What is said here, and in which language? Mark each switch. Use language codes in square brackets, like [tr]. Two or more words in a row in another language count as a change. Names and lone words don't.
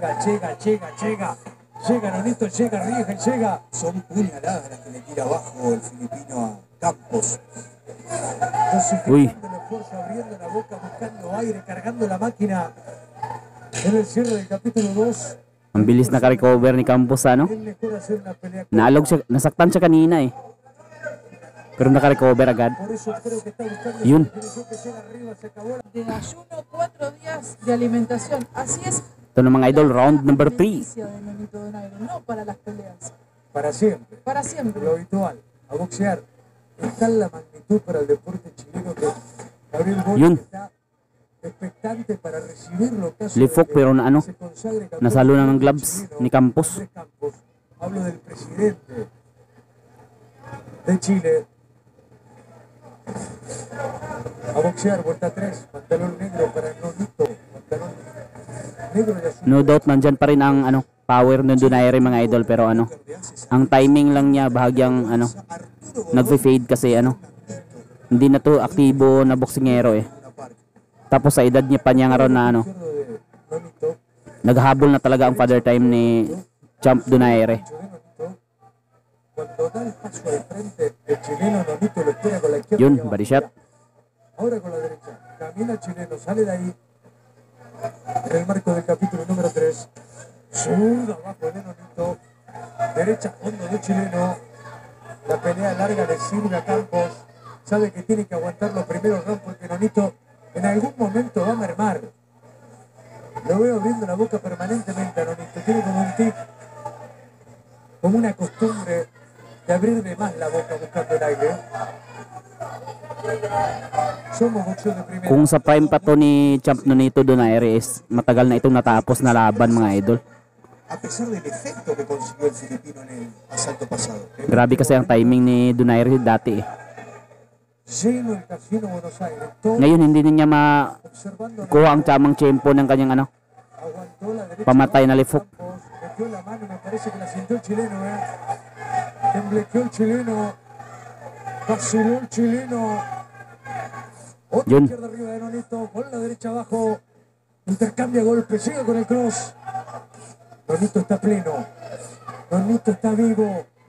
[es] Llega Nonito, llega, arriesga, llega. Son puñaladas las que le tira abajo el filipino a Campos. Uy. Dosificando el esfuerzo, abriendo la boca, buscando aire, cargando la máquina. En el cierre del capítulo 2, [tl] Ang bilis naka-recover ni Campos ano. [es] es mejor hacer una pelea. [tl] Naalog siya, nasaktan siya kanina eh. Pero naka-recover agad. [es] Por eso creo que está buscando [tl] Yun. [es] esa definición que llega arriba, se acabó la... De ayuno, 4 días de alimentación. Así es. [tl] Ito na mga idol, [en] round number 3. [es] Beneficio de Nonito Donaire, no para las peleas. Para siempre. Para siempre. Lo habitual, a boxear. Está en la magnitud para el deporte chileno que Gabriel [tl] Yun. [es] Boric está expectante para recibirlo. Caso [tl] Left [es] de [tl] hook, [es] que [tl] pero na ano, [es] se consagre campeón [tl] nasalo na ng [es] del [tl] gloves [es] chileno, [tl] ni Campos. [es] Andrés Campos. Hablo del presidente de Chile. A boxear, vuelta 3, pantalón negro para Nonito, pantalón negro y azul. [en] No doubt [tl] nandyan pa rin ang ano, power ng Donaire mga idol pero ano, ang timing lang niya bahagyang ano, nagfe-fade kasi ano, hindi na to aktibo na boksingero eh. Tapos sa edad niya pa niya nga ron na ano, [es] De Nonito, [tl] naghahabol na talaga ang [en] father time [tl] ni Champ Donaire. [es] de Nonito. Cuando da el paso al frente, el chileno Nonito lo espera con la izquierda. [tl] Yun, [es] y abajo. [en] body shot. [es] Ahora con la derecha. Camina el chileno, sale de ahí. En el marco del capítulo número 3. Zurda abajo de Nonito. Derecha fondo del chileno. La pelea larga le sirve a Campos. Sabe que tiene que aguantar los primeros rounds porque Nonito en algún momento va a mermar. Lo veo abriendo la boca permanentemente a Nonito. Tiene como un tic, como una costumbre de abrir de más la boca buscando el aire. Somos boxeo de primera. [tl] Kung sa prime pa to ni Champ Nonito Donaire is matagal na itong natapos na laban mga idol. [es] A pesar del efecto que consiguió el filipino en el asalto pasado. [tl] Grabe kasi ang timing ni Donaire dati eh. [es] Lleno el casino Buenos Aires. Todo [tl] Ngayon hindi na niya makuha [es] observando. [tl] ang tamang tempo ng kanyang ano, [es] Aguantó la derecha. [tl] pamatay na [en] left hook. [es] Campos, metió la mano, me parece que la sintió el chileno, Temblequeó el chileno. Vaciló el chileno. Otra [tl] Yun. [es] izquierda arriba de Nonito, con la derecha abajo. Intercambia golpes, llega con el cross. Nonito está pleno. Nonito está vivo.